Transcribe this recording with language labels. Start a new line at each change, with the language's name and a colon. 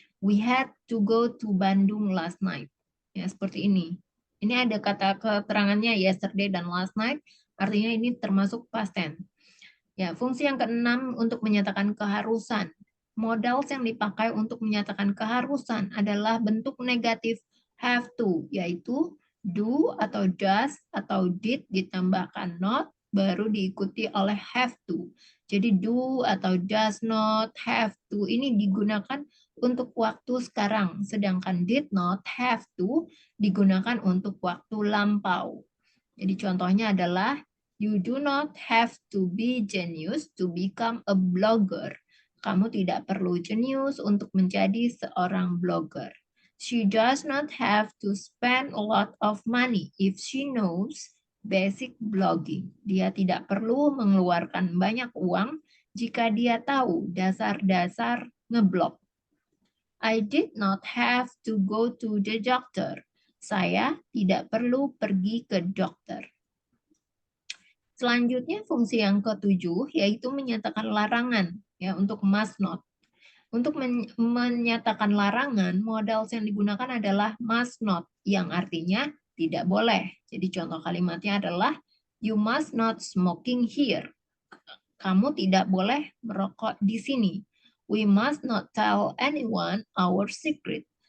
English: We had to go to Bandung last night.
Indonesian: Ya, seperti ini. Ini ada kata keterangannya yesterday dan last night, artinya ini termasuk past tense. Ya, fungsi yang keenam untuk menyatakan keharusan. Modals yang dipakai untuk menyatakan keharusan adalah bentuk negatif have to, yaitu do atau does atau did ditambahkan not, baru diikuti oleh have to. Jadi do atau does not, have to ini digunakan untuk waktu sekarang, sedangkan did not, have to digunakan untuk waktu lampau. Jadi contohnya adalah,
English: you do not have to be genius to become a blogger.
Indonesian: Kamu tidak perlu jenius untuk menjadi seorang blogger.
English: She does not have to spend a lot of money if she knows basic blogging.
Indonesian: Dia tidak perlu mengeluarkan banyak uang jika dia tahu dasar-dasar ngeblog.
English: I did not have to go to the doctor.
Indonesian: Saya tidak perlu pergi ke dokter. Selanjutnya fungsi yang ketujuh yaitu menyatakan larangan ya untuk must not. Untuk menyatakan larangan, modals yang digunakan adalah must not yang artinya tidak boleh. Jadi contoh kalimatnya adalah
English: you must not smoking here.
Indonesian: Kamu tidak boleh merokok di sini.
English: We must not tell anyone our secret.